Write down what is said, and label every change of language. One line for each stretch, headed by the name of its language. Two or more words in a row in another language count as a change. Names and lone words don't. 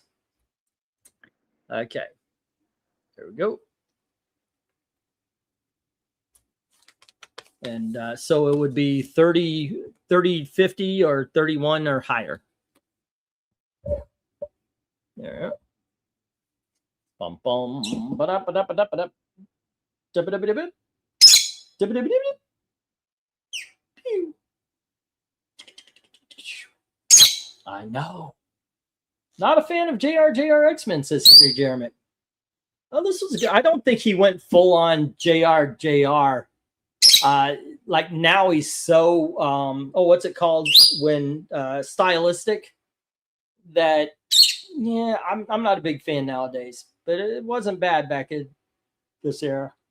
English: Okay. There we go. And so it would be 30, 50, or 31 or higher. There. Bum bum. Ba-da-ba-da-ba-da-ba-da. Dib-a-dib-a-dib-a. Dib-a-dib-a-dib-a. Pew. I know. Not a fan of JR X-Men, says Henry Jeremy. Oh, this was good. I don't think he went full on JR. Like now he's so what's it called when stylistic that I'm not a big fan nowadays, but it wasn't bad back in this era.